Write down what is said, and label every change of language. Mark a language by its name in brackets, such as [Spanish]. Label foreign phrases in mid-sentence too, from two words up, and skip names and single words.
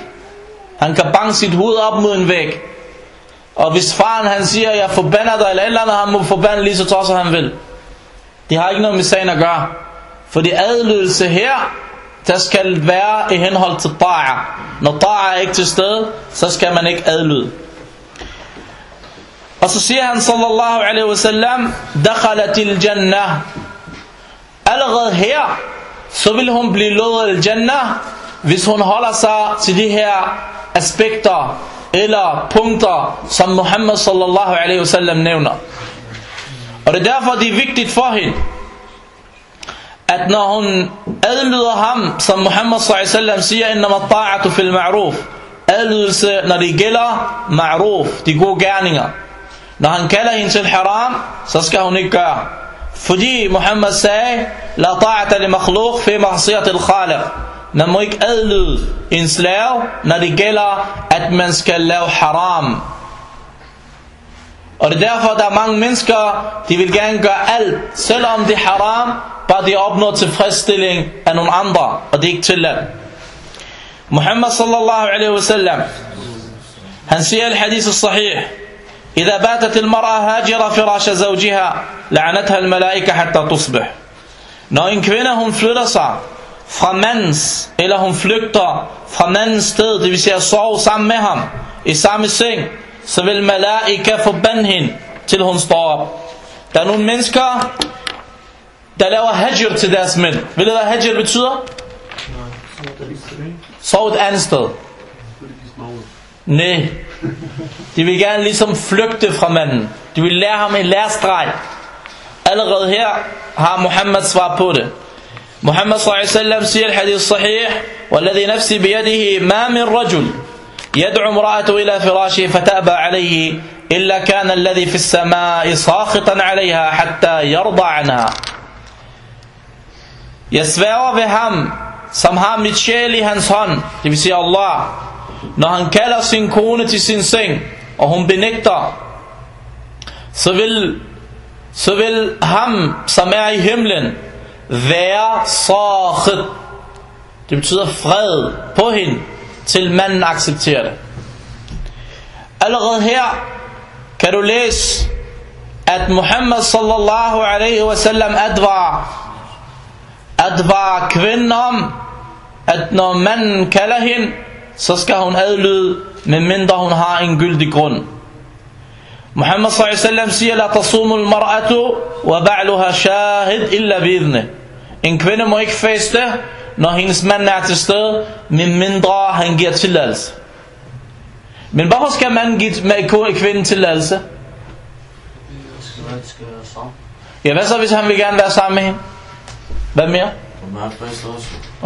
[Danish] Han kan banke sit hoved op mod en væg. Og hvis faren han siger, jeg forbander dig eller et eller andet, han må forbande lige så tosset han vil. Det har ikke noget med sagen at gøre. Fordi adlydelse her, der skal være i henhold til ta'a. Når ta'a er ikke til stede, så skal man ikke adlyde. Og så siger han [Arabic] صلى الله عليه وسلم، دخلت الجنة. [Danish] Allerede her, så vil hun blive lovet al-jannah, hvis hun holder sig til de her aspekter eller punkter, som Muhammad [Arabic] صلى الله عليه وسلم [Danish] nævner. Og det er derfor, det er vigtigt for hende, at når hun adlyder ham, som Muhammad [Arabic] صلى الله عليه وسلم [Danish] siger, [Arabic] إنما الطاعة في المعروف, [Danish] adlydelse, når det gælder ma'ruf, de gode gerninger. Når han kalder hende til haram, så skal hun ikke gøre. Fordi Muhammad sagde, [Arabic] لا طاعة لمخلوق في معصية الخالق. [Danish] Man må ikke adlyde en slave, når det gælder, at man skal lave haram. Og det er derfor, der er mange mennesker, de vil gerne gøre alt, selvom det er haram, bare de opnår tilfredsstilling af nogle andre, og det er ikke tilladt. [Arabic] محمد صلى الله عليه وسلم, [Danish] han siger i [Arabic] الحديث الصحيح, إذا باتت المرأة هاجرة فراش زوجها لعنتها الملائكة حتى تصبح. [Danish] Når en kvinde hun flytter sig fra mandens, eller hun flygter fra mandens sted, det vil sige at sove sammen med ham i samme seng, så vil malaika forbande hende til hun står op. Der er nogle mennesker, der laver hajr til deres mænd. Ved du hvad hajr betyder? Sov et andet sted. Nej. De vil gerne ligesom flygte fra manden. De vil lære ham en lærestreg. Allerede her har Muhammad svar på det. [Arabic] محمد صلى الله عليه وسلم [Danish] siger i [Arabic] حديث صحيح: "والذي نفسي بيده ما من رجل يدعو امرأته إلى فراشه فتأبى عليه إلا كان الذي في السماء ساخطا عليها حتى يرضى عنها." [Danish] Jeg sværger ved ham, som har mit sjæl i hans hånd, det vil sige Allah, når han kalder sin kone til sin seng, og hun benægter, så vil ham, som er i himlen, være sakhit. Det betyder fred på hende, til manden accepterer det. Allerede her kan du læse, at Muhammad [Arabic] صلى الله عليه وسلم [Danish] advarer kvinden om, at når manden kalder hende, så skal hun adlyde, medmindre hun har en gyldig grund. [Arabic] محمد صلى الله عليه وسلم siger: "لا تصوم المرأة وبعلها شاهد إلا بإذنه." [Danish] En kvinde må ikke faste, når hendes mand er til stede, medmindre han giver tilladelse. Men hvorfor skal manden give kvinden tilladelse? Ja, hvad så hvis han vil gerne være sammen med hende? Hvad mere? Hvad?